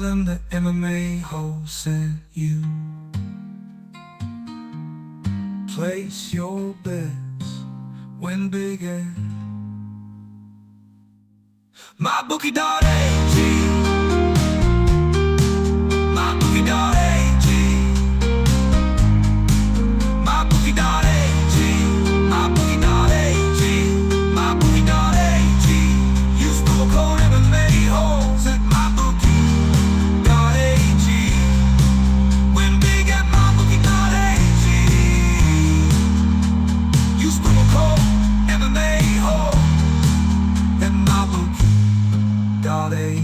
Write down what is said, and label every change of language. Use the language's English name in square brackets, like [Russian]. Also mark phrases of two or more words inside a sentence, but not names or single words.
[English] the MMA-Holes sent you. Place your bets, win big and MyBookie.ag, MyBookie.ag, MyBookie.ag, MyBookie.ag, MyBookie.ag. Use promo code MMA-Holes at MyBookie.ag. Win big at MyBookie.ag. Use promo code MMA-Holes at MyBookie.ag.